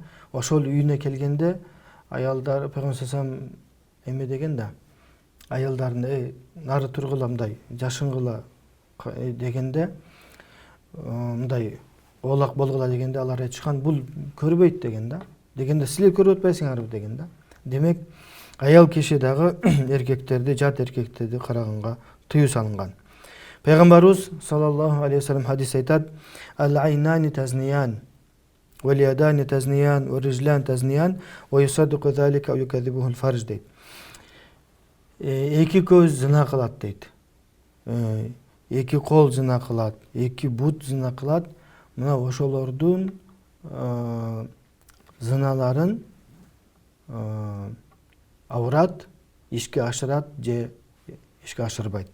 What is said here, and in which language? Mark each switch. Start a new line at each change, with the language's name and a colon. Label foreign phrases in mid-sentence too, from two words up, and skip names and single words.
Kyrgyz: Ошол үйүнө келгенде аялдар Пайгамбар саллаллаху эме деген да, аялдарын нары тургула, мындай жашынгыла дегенде, мындай оолак болгула дегенде алар айтышкан, бул көрбөйт деген да. Дегенде силер көрүп атпайсыңарбы деген да. Демек аял киши дагы эркектерди, жат эркектерди караганга тыюу салынган. Пайгамбарыбыз
Arabic: صلى الله عليه وسلم
Kyrgyz: хадис айтат:
Arabic: "العينان تزنيان، واليدان تزنيان، والرجلان تزنيان، ويصدق ذلك ويكذبه الفرج" дейт.
Kyrgyz: Эки көз зына кылат дейт. Эки кол зына кылат, эки бут зына кылат. Мына ошолордун зыналарын аврат ишке ашырат же ишке ашырбайт.